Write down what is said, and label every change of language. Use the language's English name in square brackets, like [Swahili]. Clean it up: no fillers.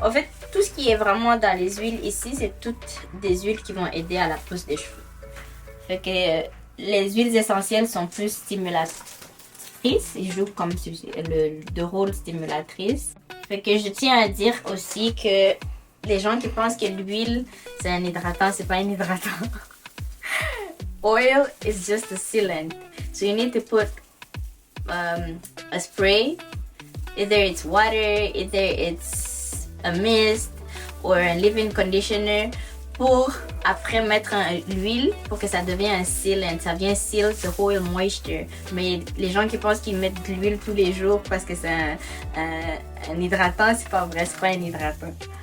[French] En fait, tout ce qui est vraiment dans les huiles ici, c'est toutes des huiles qui vont aider à la pousse des cheveux. Fait que les huiles essentielles sont plus stimulatrices, ils jouent comme le rôle stimulatrice. Fait que je tiens à dire aussi que les gens qui pensent que l'huile, c'est un hydratant, c'est pas un hydratant. [English] Oil is just a sealant. So you need to put a spray Either it's water, either it's a mist or un leave-in conditioner [French] pour après mettre l'huile pour que ça devienne un sealant. Ça vient [English] seal the whole moisture. [French] Mais les gens qui pensent qu'ils mettent de l'huile tous les jours parce que c'est un hydratant, c'est pas vrai, c'est pas un hydratant.